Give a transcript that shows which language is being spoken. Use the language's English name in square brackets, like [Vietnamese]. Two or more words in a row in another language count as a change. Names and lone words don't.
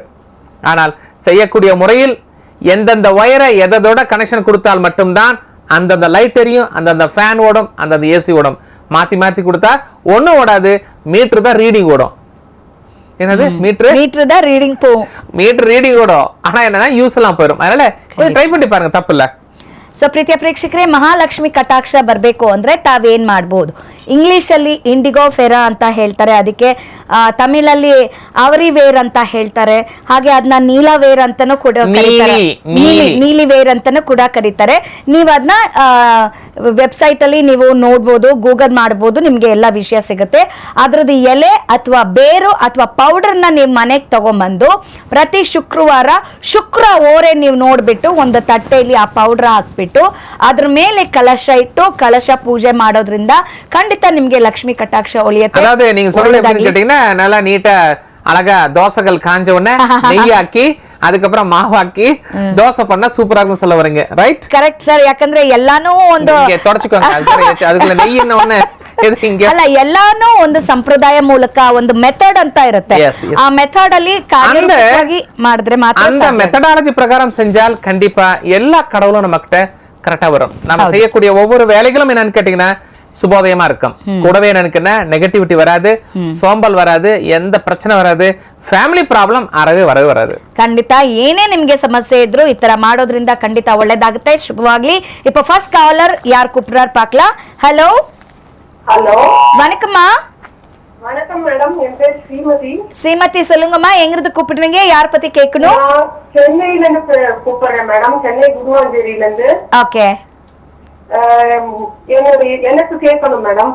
[Tamil] ஆனால் செய்யக்கூடிய முறையில் எந்தெந்த ஒயரை எதோட கனெக்ஷன் கொடுத்தால் மட்டும்தான் அந்தந்த லைட் எரியும், அந்தந்த ஃபேன் ஓடும், அந்தந்த ஏசி ஓடும். மாத்தி மாத்தி கொடுத்தா ஒன்னும் ஓடாது. மீட்டர் தான் ரீடிங் ஓடும். என்னது மீட்டர் தான் ரீடிங் போகும். [English] meter reading [Tamil] ஓடும், ஆனா என்னன்னா யூஸ் எல்லாம் போயிடும். அதனால ட்ரை பண்ணி பாருங்க, தப்பு இல்ல. [Kannada] ಸೊ ಪ್ರೀತಿಯ ಪ್ರೇಕ್ಷಕರೇ, ಮಹಾಲಕ್ಷ್ಮಿ ಕಟಾಕ್ಷ ಬರಬೇಕು ಅಂದ್ರೆ ತಾವೇನ್ ಮಾಡ್ಬೋದು? ಇಂಗ್ಲಿಷ್ ಅಲ್ಲಿ ಇಂಡಿಗೋ ಫೆರಾ ಅಂತ ಹೇಳ್ತಾರೆ, ಅದಕ್ಕೆ ತಮಿಳಲ್ಲಿ [Tamil] அவரி வேர் [Kannada] ಅಂತ ಹೇಳ್ತಾರೆ, ಹಾಗೆ ಅದನ್ನ [Tamil] நீல வேர் [Kannada] ಅಂತಾನೂ ಕೂಡ ಕರೀತಾರೆ, [Tamil] நீலி வேர் [Kannada] ಅಂತಾನೂ ಕೂಡ ಕರೀತಾರೆ. ನೀವು ಅದನ್ನ ವೆಬ್ಸೈಟ್ ಅಲ್ಲಿ ನೀವು ನೋಡ್ಬೋದು, ಗೂಗಲ್ ಮಾಡ್ಬೋದು, ನಿಮ್ಗೆ ಎಲ್ಲ ವಿಷಯ ಸಿಗುತ್ತೆ. ಅದ್ರದ್ದು ಎಲೆ ಅಥವಾ ಬೇರು ಅಥವಾ ಪೌಡರ್ನ ನೀವು ಮನೆಗೆ ತಗೊಂಡ್ಬಂದು ಪ್ರತಿ ಶುಕ್ರವಾರ ಶುಕ್ರ ಓರೆ ನೀವು ನೋಡ್ಬಿಟ್ಟು ಒಂದು ತಟ್ಟೆಯಲ್ಲಿ ಆ ಪೌಡರ್ ಹಾಕ್ಬಿಟ್ಟು ಅದ್ರ ಮೇಲೆ ಕಲಶ ಇಟ್ಟು ಕಲಶ ಪೂಜೆ ಮಾಡೋದ್ರಿಂದ ಖಂಡಿತ ನಿಮ್ಗೆ ಲಕ್ಷ್ಮಿ ಕಟಾಕ್ಷ ಒಳಿಯುತ್ತೆ. [Tamil] அதாவது நீங்க சொல்றது எப்படி கேட்டீங்கன்னா நல்லா நீட்டா அழகா தோசைகள் காஞ்ச உடனே நெய் ஆக்கி அதுக்கப்புறம் மாவாக்கி தோசை பண்ணா சூப்பரா இருக்கும் சொல்ல வரீங்க. ரைட்? [English] correct sir. [Kannada] ಯಾಕಂದ್ರೆ ಎಲ್ಲಾನು ಒಂದು [Tamil] தொடச்சுக்கோங்க, அதுக்குள்ள நெய் என்ன ஒண்ணு [Kannada] ಅಲ್ಲ, ಎಲ್ಲಾನು ಒಂದು ಸಂಪ್ರದಾಯ ಮೂಲಕ ಒಂದು ಮೆಥಡ್ ಅಂತ ಇರುತ್ತೆ. ಆ ಮೆಥಡ್ ಅಲ್ಲಿ ಕಾರ್ಯವಾಗಿ ಮಾಡಿದ್ರೆ ಮಾತ್ರ [Tamil] அந்த மெத்தடாலஜி பிரகாரம் செஞ்சால் கண்டிப்பா எல்லா கடவுளும் நமக்கிட்ட கரெக்டா வரும். நம்ம செய்யக்கூடிய ஒவ்வொரு வேலைகளும் என்னன்னு கேட்டீங்கன்னா சுபோதயமா இருக்கும். கூடவே என்னன்னு நெகட்டிவிட்டி வராது, சோம்பல் வராது, எந்த பிரச்சனை வராது, [English] family problem [Tamil] வரவே வராது. [Kannada] ಖಂಡಿತ ಏನೇ ನಿಮ್ಗೆ ಸಮಸ್ಯೆ ಇದ್ರು ಈ ತರ ಮಾಡೋದ್ರಿಂದ ಖಂಡಿತ ಒಳ್ಳೇದಾಗುತ್ತೆ. ಶುಭವಾಗ್ಲಿ. [Tamil] இப்போ [English] first caller [Tamil] யார் கூப்பிடுறார் பார்க்கலாம். ஹலோ ஹலோ, வணக்கம்மா. வணக்கம் மேடம், என் பேர் ஸ்ரீமதி. ஸ்ரீமதி சொல்லுங்கம்மா, எங்கிருந்து கூப்பிடுறீங்க, யார் பத்தி கேட்கணும்? சென்னையில இருந்து கூப்பிடுறேன் மேடம், சென்னை குருவாஞ்சேரியில இருந்து. ஓகே, எனக்கு கேட்கணும் மேடம்.